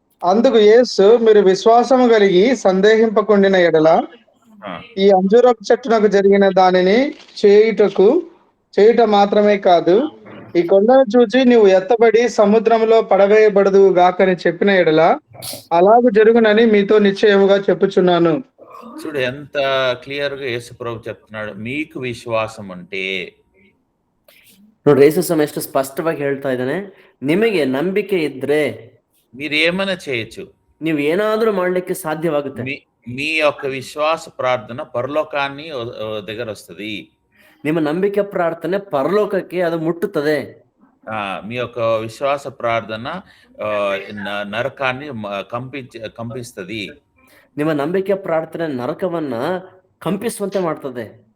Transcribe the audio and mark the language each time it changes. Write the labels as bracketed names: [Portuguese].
[Telugu] అందుకు యేసు, మీరు విశ్వాసము కలిగి సందేహింపకుండిన ఎడల ఈ అంజూరపు చెట్టునకు జరిగిన దానిని చేయుట మాత్రమే కాదు, ఈ కొండను చూచి నీవు ఎత్తబడి సముద్రంలో పడవేయబడదు గాకని చెప్పిన ఎడల అలాగూ జరుగునని మీతో నిశ్చయముగా చెప్పుచున్నాను. చూడు ఎంత క్లియర్ గా యేసు ప్రభు చెప్తున్నాడు, మీకు విశ్వాసం ఉంటే. [Kannada] ನೋಡ್ರಿ, ಯೇಸು ಸ್ವಾಮಿ ಎಷ್ಟು ಸ್ಪಷ್ಟವಾಗಿ ಹೇಳ್ತಾ ಇದ್ದಾನೆ, ನಿಮಗೆ ನಂಬಿಕೆ ಇದ್ರೆ [Telugu] మీరు ఏమైనా చేయొచ్చు, [Kannada] ನೀವು ಏನಾದ್ರೂ ಮಾಡ್ಲಿಕ್ಕೆ ಸಾಧ್ಯವಾಗುತ್ತೆ. [Telugu] మీ యొక్క విశ్వాస ప్రార్థన పరలోకాన్ని దగ్గర వస్తుంది. [Kannada] ನಿಮ್ಮ ನಂಬಿಕೆ ಪ್ರಾರ್ಥನೆ ಪರಲೋಕಕ್ಕೆ ಅದು ಮುಟ್ಟುತ್ತದೆ. [Telugu] మీ యొక్క విశ్వాస ప్రార్థన నరకాన్ని కంపిస్తుంది. [Kannada] ನಿಮ್ಮ ನಂಬಿಕೆ ಪ್ರಾರ್ಥನೆ నరకವನ್ನ కంపిಸುವಂತೆ ಮಾಡ್ತದೆ.